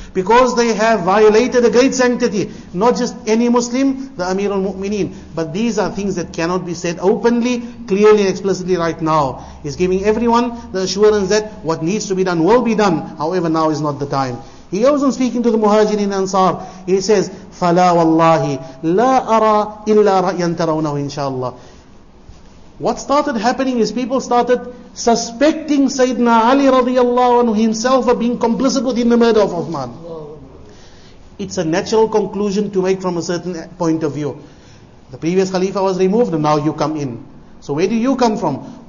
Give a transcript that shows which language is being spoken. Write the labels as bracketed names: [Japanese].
[English] Because they have violated a great sanctity. Not just any Muslim, the Amir al-Mu'mineen. But these are things that cannot be said openly, clearly and explicitly right now. He's giving everyone the assurance that what needs to be done will be done. However, now is not the time. He goes on speaking to the Muhajirin and Ansar. He says, [Arabic] فَلَا وَاللَّهِ لَا أَرَى إِلَّا رَأْيًا تَرَوْنَهُ inshallah. [English] What started happening is people started suspecting Sayyidina Ali radiallahu anhu himself of being complicit within the murder of Uthman. It's a natural conclusion to make from a certain point of view. The previous Khalifa was removed and now you come in. So where do you come from?